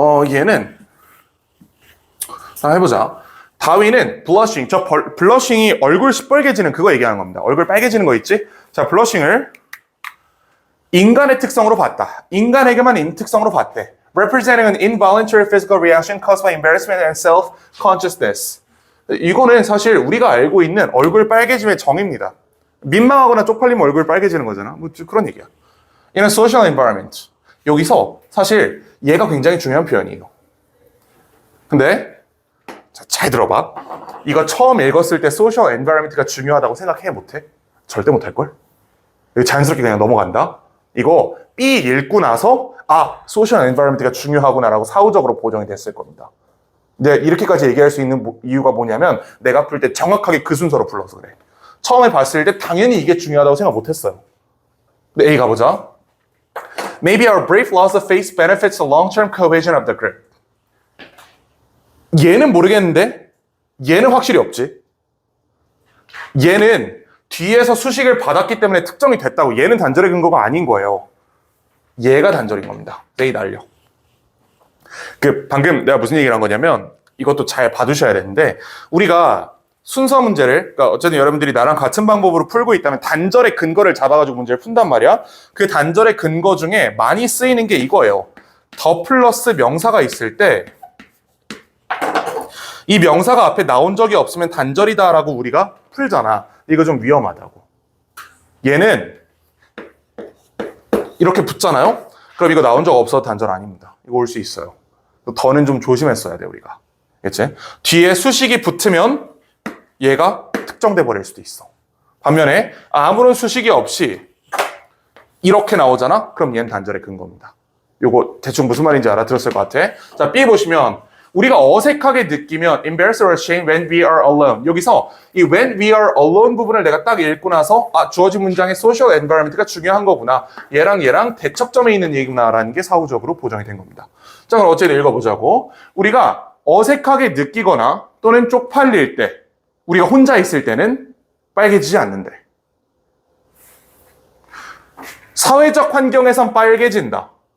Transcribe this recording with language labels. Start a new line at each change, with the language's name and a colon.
Korean: 얘는 해보자. 다윈은 블러싱, 블러싱이 얼굴 시뻘개지는 그거 얘기하는 겁니다. 얼굴 빨개지는 거 있지? 자, 블러싱을 인간의 특성으로 봤다. 인간에게만 있는 특성으로 봤대.
English: Representing an involuntary physical reaction caused by embarrassment and self-consciousness.
Korean: 이거는 사실 우리가 알고 있는 얼굴 빨개짐의 정의입니다. 민망하거나 쪽팔리면 얼굴 빨개지는 거잖아. 그런 얘기야.
English: In a social environment.
Korean: 여기서 사실 얘가 굉장히 중요한 표현이에요. 근데 잘 들어봐. 이거 처음 읽었을 때 social environment 가 중요하다고 생각해 못해? 절대 못할걸? 자연스럽게 그냥 넘어간다. 이거 B 읽고 나서 social environment 가 중요하구나라고 사후적으로 보정이 됐을 겁니다. 근데 이렇게까지 얘기할 수 있는 이유가 뭐냐면 내가 풀 때 정확하게 그 순서로 불러서 그래. 처음에 봤을 때 당연히 이게 중요하다고 생각 못했어요. 근데 A 가보자.
English: Maybe our brave loss of face benefits the long-term cohesion of the group.
Korean: 얘는 모르겠는데 얘는 확실히 없지. 얘는 뒤에서 수식을 받았기 때문에 특정이 됐다고. 얘는 단절의 근거가 아닌 거예요. 얘가 단절인 겁니다. A 날려. 방금 내가 무슨 얘기를 한 거냐면 이것도 잘 봐두셔야 되는데 우리가 순서 문제를 그러니까 어쨌든 여러분들이 나랑 같은 방법으로 풀고 있다면 단절의 근거를 잡아가지고 문제를 푼단 말이야. 그 단절의 근거 중에 많이 쓰이는 게 이거예요. 더 플러스 명사가 있을 때 이 명사가 앞에 나온 적이 없으면 단절이다라고 우리가 풀잖아. 이거 좀 위험하다고. 얘는 이렇게 붙잖아요. 그럼 이거 나온 적 없어도 단절 아닙니다. 이거 올 수 있어요. 더는 좀 조심했어야 돼 우리가. 그치? 뒤에 수식이 붙으면 얘가 특정돼 버릴 수도 있어. 반면에 아무런 수식이 없이 이렇게 나오잖아? 그럼 얘는 단절의 근거입니다. 요거 대충 무슨 말인지 알아들었을 것 같아.
English: 자, B 보시면 우리가 어색하게 느끼면 embarrassed or ashamed when we are alone.
Korean: 여기서 이 when we are alone 부분을 내가 딱 읽고 나서 주어진 문장의 social environment 가 중요한 거구나. 얘랑 대척점에 있는 얘기구나라는 게 사후적으로 보정이 된 겁니다. 자, 그럼 어쨌든 읽어보자고. 우리가 어색하게 느끼거나 또는 쪽팔릴 때 우리가 혼자 있을 때는 빨개지지 않는데 사회적 환경에선 빨개진다.